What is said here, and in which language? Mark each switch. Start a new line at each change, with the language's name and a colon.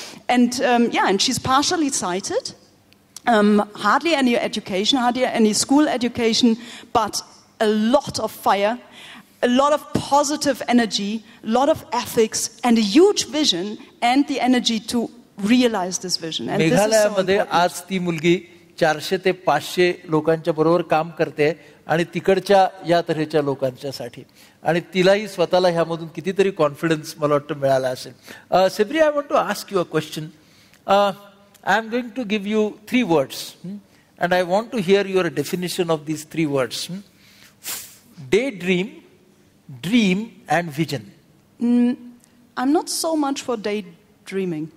English: And and she's partially sighted. Hardly any education, hardly any school education, but a lot of fire, a lot of positive energy, a lot of ethics, and a huge vision and the energy to realize this vision. And
Marathi: मेघालयामध्ये आज ती मुलगी 400 ते 500 लोकांच्या बरोबर काम करते आणि तिकडच्या या तऱ्हेच्या लोकांच्यासाठी, आणि तिलाही स्वतःला ह्यामधून कितीतरी कॉन्फिडन्स मला वाटतं मिळाला असेल.
English: सेब्री, I want to ask you a question. I am going to give you 3 words and I want to hear your definition of these 3 words. Daydream, dream and vision. I'm not so much for daydreaming.